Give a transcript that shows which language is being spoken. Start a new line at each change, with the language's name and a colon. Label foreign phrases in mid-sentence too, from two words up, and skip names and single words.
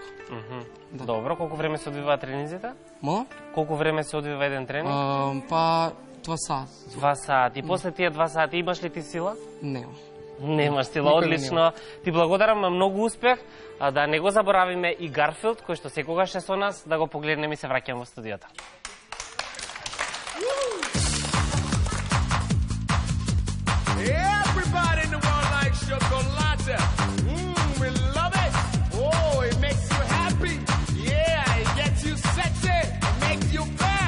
Macedonian: Добро, колку време се одвиваат тренизите? Колку време се одвива еден тренинг? Па 2 сати. 2 сати. И после тие 2 сати имаш ли ти сила? Нема. Немаш сила, одлично. Ти благодарам, многу успех. Да не го заборавиме и Гарфилд, кој што секогаш е со нас, да го погледнеме и се враќаме во студиото.
English: Everybody in the world likes chocolate. We love it. Oh, it makes you happy. Yeah, it gets you sexy. It makes you bad.